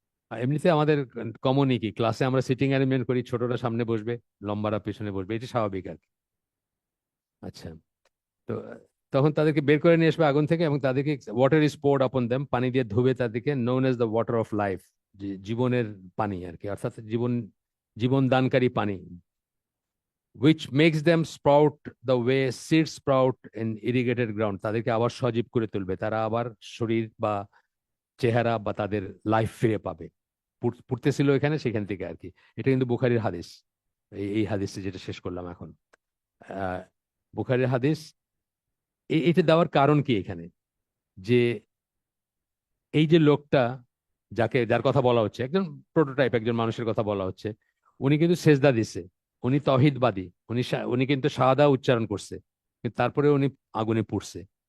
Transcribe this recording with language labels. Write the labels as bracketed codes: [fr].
[bn] আর এমনিতে আমাদের কমনই কি, ক্লাসে আমরা সিটিং অ্যারেঞ্জমেন্ট করি, ছোটরা সামনে বসবে, লম্বারা পিছনে বসবে, এটা স্বাভাবিক আর কি। আচ্ছা, তো তখন তাদেরকে বের করে নিয়ে আসবে আগুন থেকে, এবং তাদেরকে [en] water is poured upon them, [bn] পানি দিয়ে ধুবে তাদেরকে, [en] known as the water of life, [bn] জীবনের পানি আর কি, অর্থাৎ জীবন দানকারী পানি। [en] which makes them sprout the way seeds sprout in irrigated ground। [bn] তাদেরকে আবার সজীব করে তুলবে, তারা আবার শরীর বা চেহারা বা তাদের লাইফ ফিরে পাবে। পড়তেছিল এখানে, সেখান থেকে আর কি। এটা কিন্তু বুখারীর হাদিস। এই হাদিসে যেটা শেষ করলাম এখন, আহ বুখারীর হাদিস। এটা দেওয়ার কারণ কি এখানে? যে এই যে লোকটা, যার কথা বলা হচ্ছে, একজন প্রোটোটাইপ একজন মানুষের কথা বলা হচ্ছে, উনি কিন্তু সেজদা দিছে, উনি তৌহিদবাদী, উনি কিন্তু শাহাদা উচ্চারণ করছে, কিন্তু তারপরে উনি আগুনে পুড়ছে।